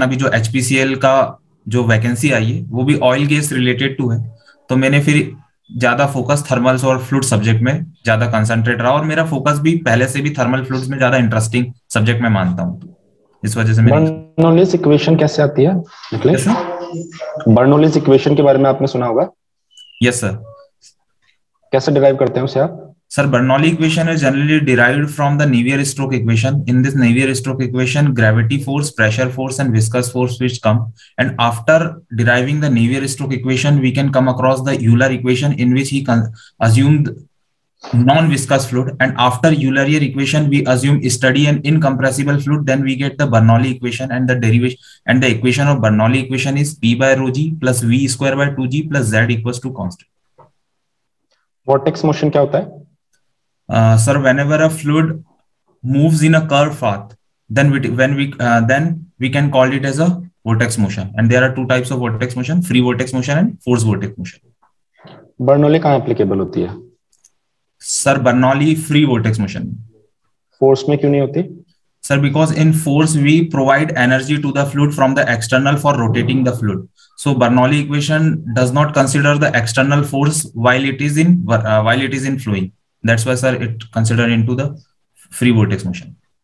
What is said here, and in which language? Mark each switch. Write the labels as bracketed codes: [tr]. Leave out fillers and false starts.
[hi] अभी जो एचपीसीएल का जो वैकेंसी आई है वो भी ऑयल गैस रिलेटेड टू है, तो मैंने फिर ज्यादा फोकस थर्मल्स और फ्लूइड सब्जेक्ट में ज्यादा कंसंट्रेट रहा और मेरा फोकस भी पहले से भी थर्मल फ्लूइड्स में ज्यादा इंटरेस्टिंग सब्जेक्ट में मानता हूँ, इस वजह से मैंने। बर्नौलीज इक्वेशन कैसे आती है निकेश? बर्नौलीज इक्वेशन के बारे में आपने सुना होगा। [en] Yes sir. [hi] कैसे डिराइव करते हैं उसे आप? [en] Sir, Bernoulli equation is generally derived from the Navier-Stokes equation. In this Navier-Stokes equation, gravity force, pressure force, and viscous force which come. And after deriving the Navier-Stokes equation, we can come across the Euler equation in which he assumed non-viscous fluid. And after Eulerian equation, we assume steady and incompressible fluid. Then we get the Bernoulli equation, and the derivation and the equation of Bernoulli equation is P by rho g plus V square by 2g plus Z equals to constant. [hi] Vortex motion क्या होता है? [en] Sir, whenever a fluid moves in a curved path, then we can call it as a vortex motion. And there are two types of vortex motion: free vortex motion and forced vortex motion. [hi] Bernoulli कहाँ applicable होती है? [en] Sir, Bernoulli free vortex motion. [hi] Force में क्यों नहीं होती? [en] Sir, because in force we provide energy to the fluid from the external for rotating the fluid. So Bernoulli equation does not consider the external force while it is in flowing. That's why, sir, it considered into the free vortex motion.